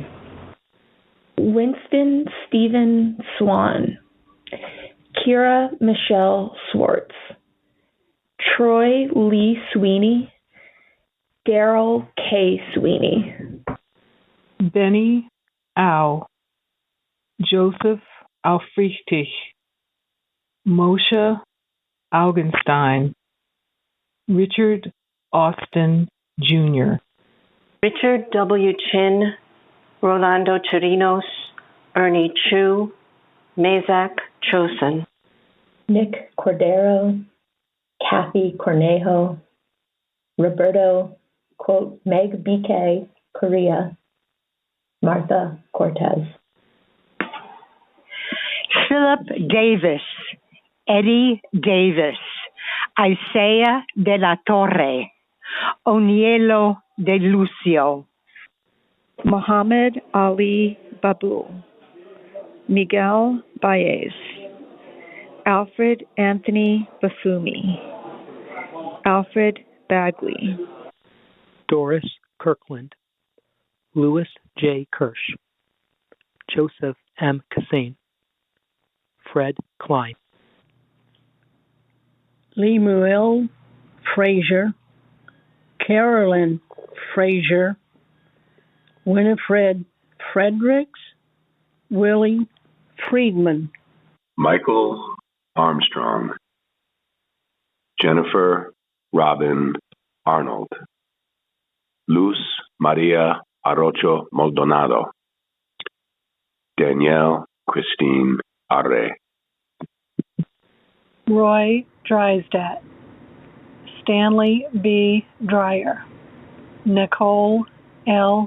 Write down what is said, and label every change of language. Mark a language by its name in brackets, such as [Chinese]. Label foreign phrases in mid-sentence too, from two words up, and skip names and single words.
[English] Winston Stephen Swan, Kira Michelle Swartz, Troy Lee Sweeney, Daryl K. Sweeney, Benny Au, Joseph Aufrichtig, Moshe Augenstein, Richard Austin Jr., Richard W. Chin, Rolando Chirinos, Ernie Chu, Mazak Chosen, Nick Cordero, Kathy Cornejo, Roberto, quote, Meg BK, Korea, Martha Cortez. Philip Davis, Eddie Davis, Isaiah de la Torre, Onielo de Lucio, Muhammad Ali Babul, Miguel Baez, Alfred Anthony Bafumi, Alfred Bagley, Doris Kirkland, Louis J. Kirsch, Joseph M. Cassane, Fred Klein, Lemuel Frazier, Carolyn Frazier, Winifred Fredericks, Willie Friedman, Michael Armstrong, Jennifer Robin Arnold, Luz Maria Arocho Maldonado, Danielle Christine Arre, Roy Drysdat, Stanley B. Dreyer, Nicole L.